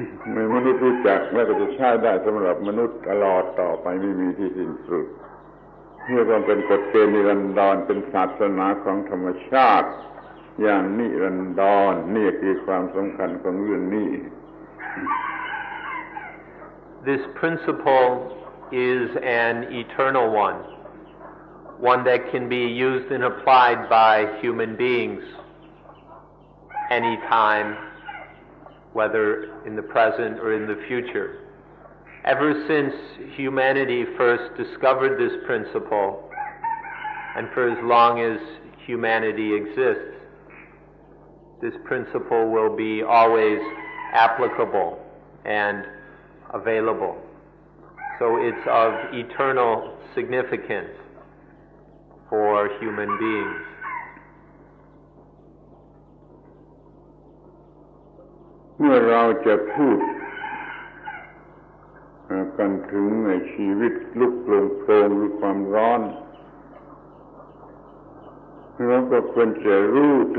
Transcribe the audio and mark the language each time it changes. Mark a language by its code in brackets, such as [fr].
[th] เมื่อมนุษย์รู้จักแล้วก็จะใช้ได้สำหรับมนุษย์ตลอดต่อไปไม่มีที่สิ้นสุดเพื่อความเป็นกฎเกณฑ์นิรันดรเป็นศาสนาของธรรมชาติอย่างนิรันดรนี่คือความสำคัญของเรื่องนี้ [en] This principle is an eternal one that can be used and applied by human beings anytime, whether in the present or in the future. Ever since humanity first discovered this principle, and for as long as humanity exists, this principle will be always applicable and available. So it's of eternal significance for human beings. [th] เมื่อเราจะพูดกันถึงในชีวิตลุกโผล่หรือความร้อนเราก็ควรจะรู้